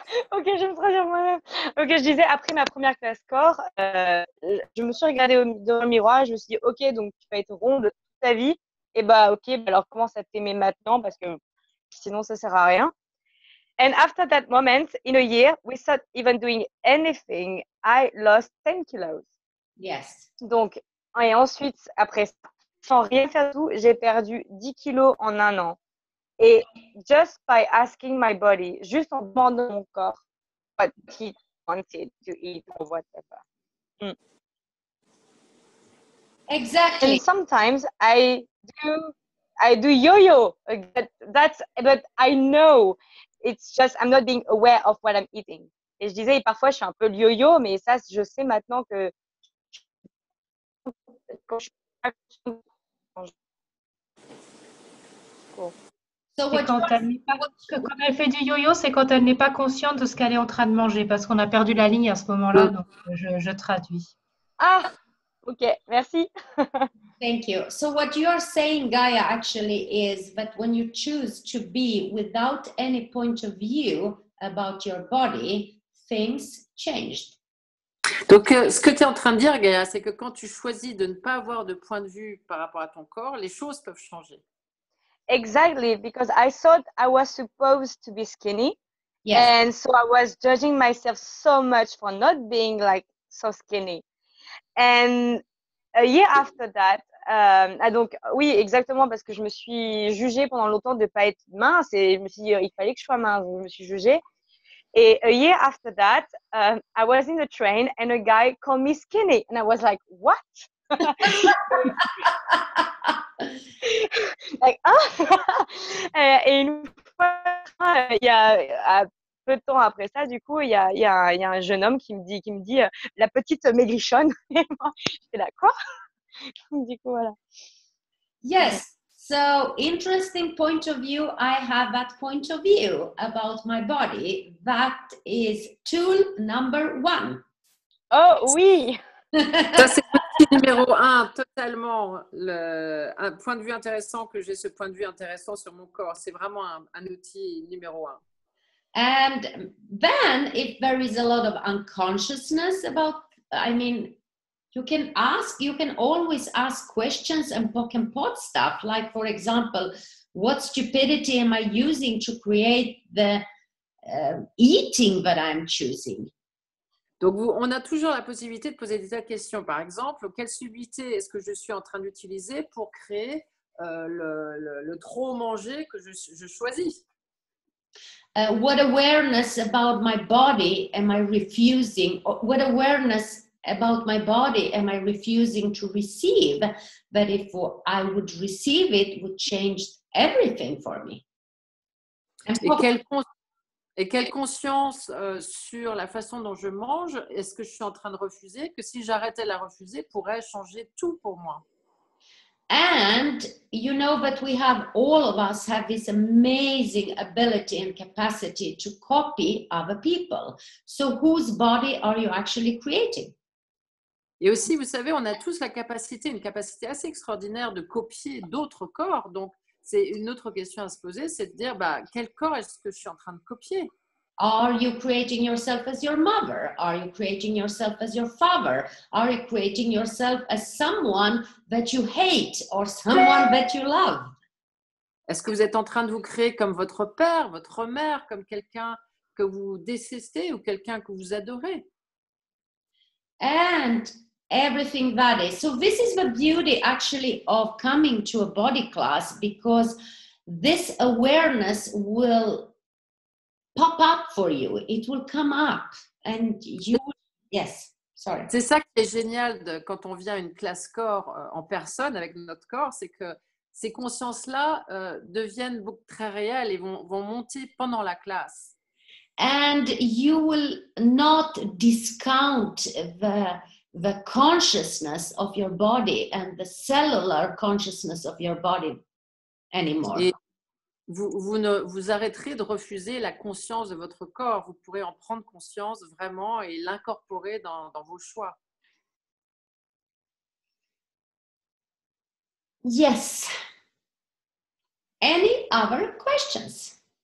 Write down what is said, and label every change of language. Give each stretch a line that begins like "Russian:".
French: Ok, je me traduis moi-même. Ok, je disais, après ma première classe corps, je me suis regardée dans le miroir, je me suis dit, ok, donc tu vas être ronde toute ta vie. Et bah, ok, bah, alors commence à t'aimer maintenant parce que sinon ça sert à rien.
English: And after that moment, in a year, without even doing anything, I lost 10 kilos. Yes.
French: Donc, et ensuite, après ça, sans rien faire du tout, j'ai perdu 10 kilos en un an.
English: Et just by asking my body,
French: juste en demandant mon corps
English: what he wanted to eat or whatever. Mm. Exactly. And sometimes I do yo-yo, but I know it's just I'm not being aware of what I'm eating.
French: Et je disais, parfois je suis un peu le yo-yo, mais ça, je sais maintenant que quand je
English: So
French: C'est
English: what
French: quand elle n'est pas, quand elle fait du yo-yo, c'est quand elle n'est pas consciente de ce qu'elle est en train de manger, parce qu'on a perdu la ligne à ce moment-là, donc je traduis. Ah, ok, merci.
English: Thank you. So what you're saying, Gaia, actually is that when you choose to be without any point of view about your body, things changed.
French: Donc, ce que tu es en train de dire, Gaïa, c'est que quand tu choisis de ne pas avoir de point de vue par rapport à ton corps, les choses peuvent changer.
English: Exactly, because I thought I was supposed to be skinny. Yes. And so I was judging myself so much for not being like so skinny. And a year after that,
French: donc oui, exactement, parce que je me suis jugée pendant longtemps de pas être mince et je me suis dit, il fallait que je sois mince, donc je me suis jugée.
English: Et a year after that, I was in the train and a guy called me skinny. And I was like, what? Like, ah!
French: Et une fois, il y a peu de temps après ça, du coup, il y a un jeune homme qui me dit la petite maigrichonne. Et moi, j'étais là, quoi? Du coup, voilà.
English: Yes. So interesting point of view. I have that point of view about my body. That is tool number 1.
French: Oh oui! Ça, c'est l'outil numéro 1, totalement. Un point de vue intéressant que j'ai ce point de vue intéressant sur mon corps. C'est vraiment un outil numéro 1.
English: And then if there is a lot of unconsciousness about, I mean, you can always ask questions and poke and pot stuff. Like, for example, what stupidity am I using to create the eating that I'm choosing?
French: Donc, on a toujours la possibilité de poser des tas de questions. Par exemple, quelle subtilité est-ce que je suis en train d'utiliser pour créer le trop manger que je choisis?
English: What awareness about my body am I refusing? What awareness about my body am I refusing to receive? That if I would receive it, would change everything for me.
French: Et quelle conscience sur la façon dont je mange est-ce que je suis en train de refuser, que si j'arrêtais la refuser, pourrait changer tout pour moi?
English: And you know that all of us have this amazing ability and capacity to copy other people. So whose body are you actually creating?
French: Et aussi, vous savez, on a tous une capacité assez extraordinaire de copier d'autres corps. Donc, c'est une autre question à se poser, c'est de dire, quel corps est-ce que je suis en train de copier?
English: Are you creating yourself as your mother? Are you creating yourself as your father? Are you creating yourself as someone that you hate or someone that you love?
French: Est-ce que vous êtes en train de vous créer comme votre père, votre mère, comme quelqu'un que vous détestez ou quelqu'un que vous adorez?
English: And everything that is. So this is the beauty actually of coming to a body class, because this awareness will pop up for you. It will come up and you, yes, sorry.
French: C'est ça qui est génial quand on vient à une classe corps en personne avec notre corps, c'est que ces consciences-là deviennent très réelles et vont monter pendant la classe.
English: And you will not discount the consciousness of your body and the cellular consciousness of your body anymore.
French: Et vous arrêterez de refuser la conscience de votre corps. Vous pourrez en prendre conscience vraiment et l'incorporer dans vos choix.
English: Yes. Any other questions?